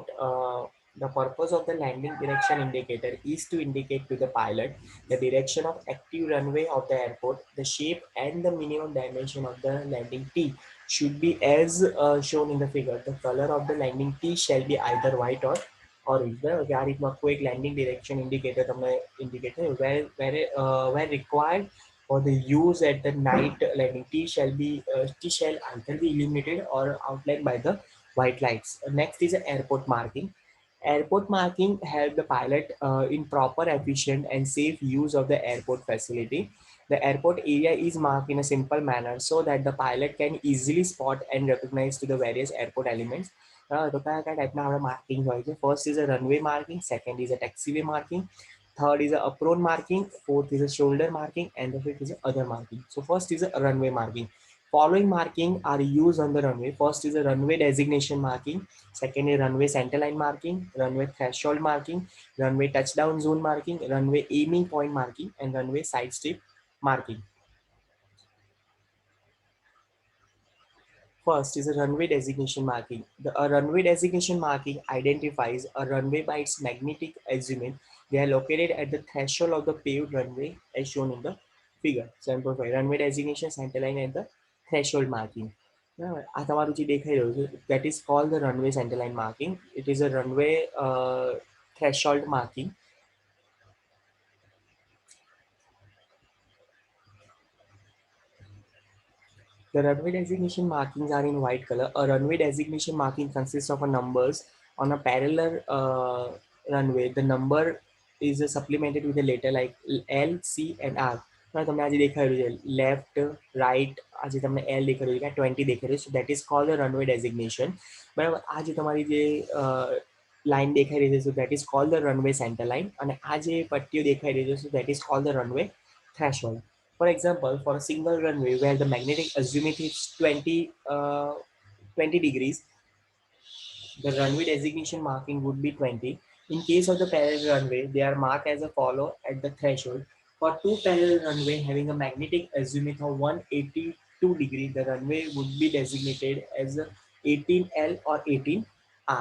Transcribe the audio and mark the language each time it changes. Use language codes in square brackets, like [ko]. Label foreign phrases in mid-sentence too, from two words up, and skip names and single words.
[en] The purpose of the landing direction indicator is to indicate to the pilot the direction of active runway of the airport. The shape and the minimum dimension of the landing T should be as shown in the figure. The color of the landing T shall be either white or orange. Okay, [gu] આ રીતનું આખું એક [en] landing direction indicator તમને indicate where required for the use at the night landing. T shall either be illuminated or outlined by the white lights. Next is airport marking. Airport marking help the pilot in proper, efficient, and safe use of the airport facility. The airport area is marked in a simple manner so that the pilot can easily spot and recognize to the various airport elements. [gu] તો કયા કયા ટાઈપના આપણે માર્કિંગ હોય છે? [en] first is a runway marking, second is a taxiway marking, third is a apron marking, fourth is a shoulder marking, and the fifth is a other marking. So first is a runway marking. Following marking are used on the runway. First is a runway designation marking, second is runway centerline marking, runway threshold marking, runway touchdown zone marking, runway aiming point marking, and runway side strip marking. First is a runway designation marking. A runway designation marking identifies a runway by its magnetic azimuth. They are located at the threshold of the paved runway as shown in the figure. 7.5 runway designation, centerline, and the threshold marking. [gu] બરાબર. આ તમારું જે દેખાઈ રહ્યું છે [en] that is called the runway centerline marking. It is a runway threshold marking. The runway designation markings are in white color. A runway designation marking consists of a numbers on a parallel runway. The number is supplemented with a letter like L, C and R. [gu] હવે તમને આજે દેખાઈ રહ્યું છે [en] left right [gu] આજે તમને એલ દેખાઈ રહ્યું છે 20 દેખાઈ રહ્યું છે [en] that is called runway designation [gu] બરાબર આ જે તમારી જે લાઈન દેખાઈ રહી છે [en] that is called the runway center line [gu] અને આ જે પટ્ટીઓ દેખાઈ રહી છે [en] that is called the runway threshold. For example, for a single runway where the magnetic azimuth is 20 degrees, the runway designation marking would be 20. In case of the parallel runway, they are marked as a follow at the threshold. For two parallel runway having a magnetic azimuth of 182 degree, the runway would be designated as 18L or 18R.